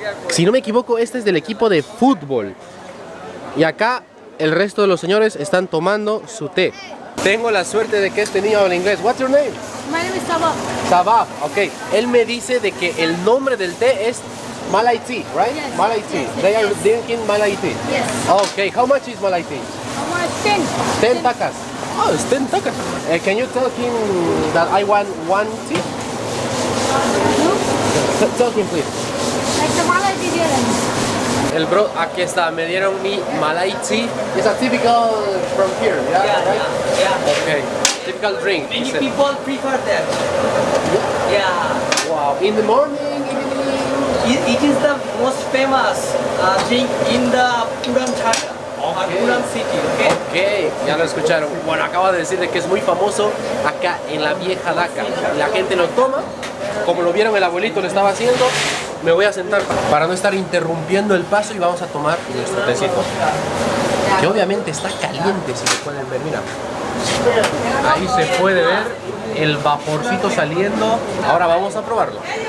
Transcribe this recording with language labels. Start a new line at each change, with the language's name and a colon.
Spanish: Si no me equivoco, este es del equipo de fútbol. Y acá el resto de los señores están tomando su té. Tengo la suerte de que este niño habla inglés.
English: What's your name? My name is Sabah. Sabah, ok.
Spanish: Él me dice de que el nombre del té es Malai tea,
English: right? Yes. Malai tea. Yes, They are yes. drinking Malai tea. Yes. Okay, how much is Malai tea? How much? 10. 10 takas. Oh, it's 10 takas. Can you tell him that I want one tea? Tell him, please. Like the Malay tea.
Spanish: El bro, aquí está, me dieron mi Malai tea.
English: It's a typical from here, yeah? Right? Yeah. Okay, typical drink. Many He said. people prefer that. Yeah. Wow, in the morning, evening. It is the most famous drink in the Puran Chaka or Okay. Puran city. Okay.
Spanish: Ok, ya lo escucharon. Bueno, acaba de decirle que es muy famoso acá en la vieja Dhaka. Y la gente lo toma, como lo vieron el abuelito lo estaba haciendo. Me voy a sentar para no estar interrumpiendo el paso y vamos a tomar nuestro tecito. Que obviamente está caliente, si lo pueden ver, mira. Ahí se puede ver el vaporcito saliendo. Ahora vamos a probarlo.